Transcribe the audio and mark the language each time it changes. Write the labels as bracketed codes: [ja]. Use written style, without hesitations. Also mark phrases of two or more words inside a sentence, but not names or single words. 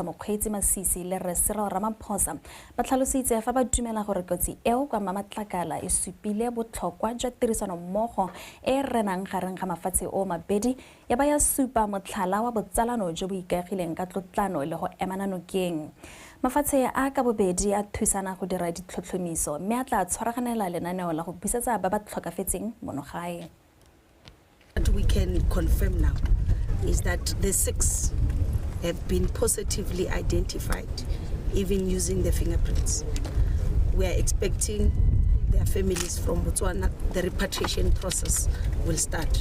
[tn] Mokgweetsi Masisi le Re Cyril Ramaphosa ba tlhalositse fa ba dumela gore kotsi eo kwa mamatlakala e supile botlhokwa jwa tirisano mmogo e renang gareng ga mafatshe o mabedi ya ba ya supa motlhala wa botsalano jo bo ikaegileng ka tlotlano le go emana nokeng. Mafatshe a ka bobedi a thusana go dira ditlhotlhomiso mme a tla tshwaraganela lenaneo la go busetsa ba ba tlhokafetseng mono gae. [en] What we can confirm now is that the 6 have been positively identified, even using the fingerprints. We are expecting their families from Botswana, the repatriation process will start.